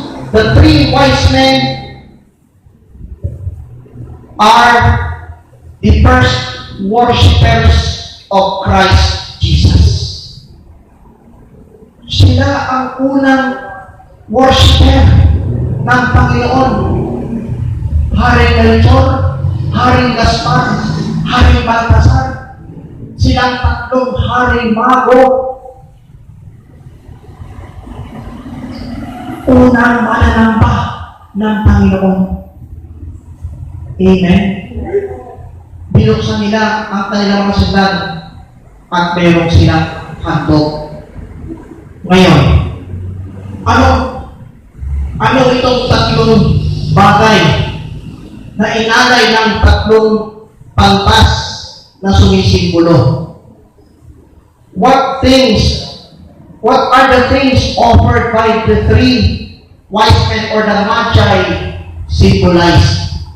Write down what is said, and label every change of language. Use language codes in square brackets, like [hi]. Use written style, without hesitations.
[en] The three wise men are the first worshipers of Christ Jesus. [tl] Sila ang unang worshiper ng Panginoon. Haring Melchor, Haring Gaspar, Haring Baltasar, silang tatlong haring mago, unang mananamba ng Panginoon. Amen? Binuksan nila ang kanilang mga sundan at mayroong silang handog. Ngayon, ano itong tatlong bagay na inalay ng tatlong pantas na sumisimbolo? [en] What are the things offered by the three wise men or the Magi symbolized?